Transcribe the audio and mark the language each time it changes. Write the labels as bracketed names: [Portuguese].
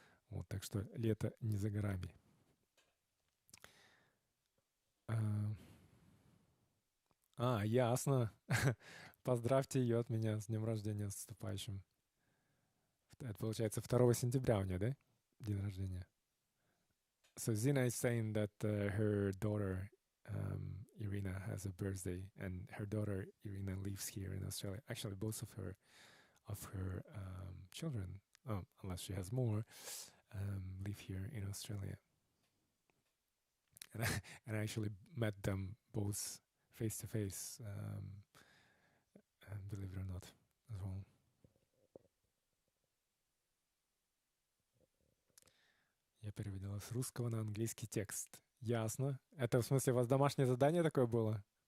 [Russian] Вот, так что лето не за горами. Ясно. Поздравьте ее от меня с днем рождения, с наступающим. Это получается 2 сентября у нее, да? День рождения. [English] So Zina is saying that her daughter Irina has a birthday, and her daughter Irina lives here in Australia. Actually, both of her children, unless she has more, live here in Australia. And I actually met them both face to face, believe it or not, as well. [Russian] Я переводила с русского на английский текст. Ясно. Это в смысле у вас домашнее задание такое было?